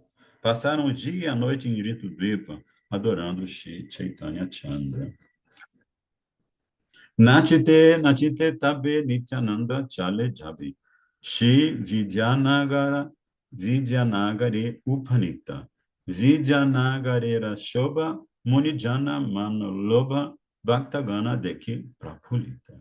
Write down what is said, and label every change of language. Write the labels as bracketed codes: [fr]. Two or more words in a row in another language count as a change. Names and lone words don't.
[pt] Passaram o dia e a noite em Ritudvipa, adorando Shri Chaitanya Chandra. [bn] নাচিতে তবে নিত্যানন্দ চলে যাবি. শ্রী বিদ্যানগরে উপনীত. বিদ্যানগরে শোভা মুনিজন মনোলোভ ভক্তগণ দেখি প্রফুল্লিত.